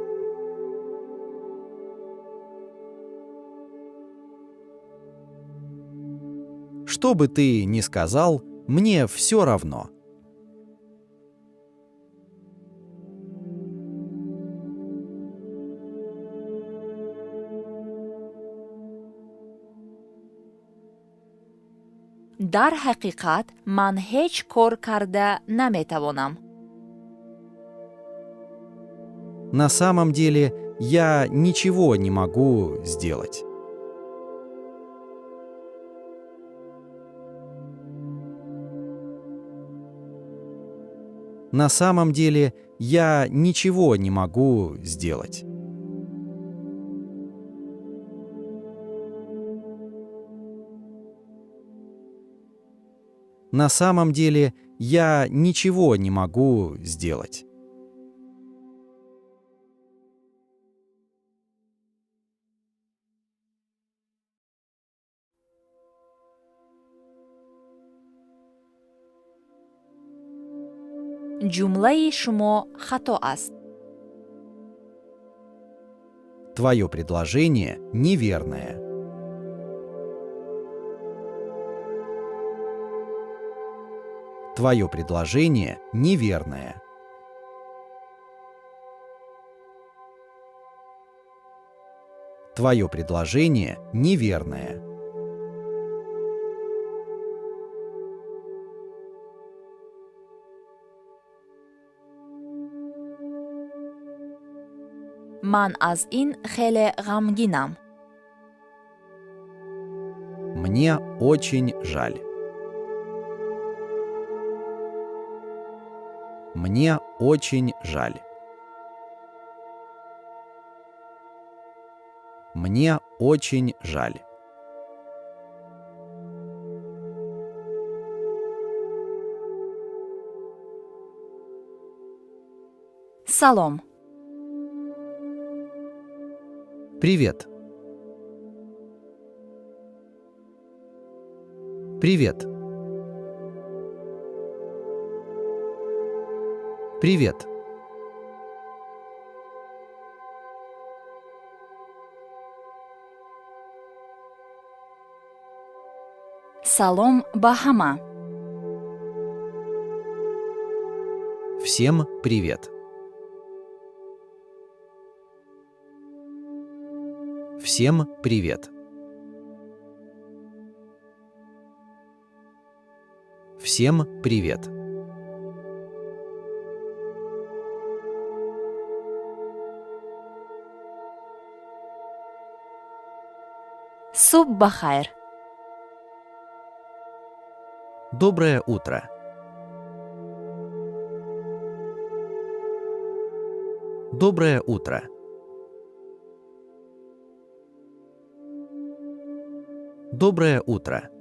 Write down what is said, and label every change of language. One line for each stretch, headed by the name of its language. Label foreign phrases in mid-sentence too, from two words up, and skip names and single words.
Russian: Что бы ты ни сказал, мне все равно.
Tajik: дар ҳақиқат ман ҳеҷ кор карда наметавонам.
Russian: На самом деле я ничего не могу сделать. На самом деле я ничего не могу сделать. На самом деле я ничего не могу сделать.
Tajik: ҷумлаи шумо хато аст.
Russian: Твое предложение неверное. Твое предложение неверное. Твое предложение неверное.
Tajik: ман аз ин хеле ғамгинам.
Russian: Мне очень жаль. Мне очень жаль. Мне очень жаль.
Tajik: салом.
Russian: Привет. Привет. Привет.
Tajik: салом ба ҳама.
Russian: Всем привет. Всем привет. Всем привет.
Tajik: субҳ бахайр.
Russian: Доброе утро. Доброе утро. Доброе утро.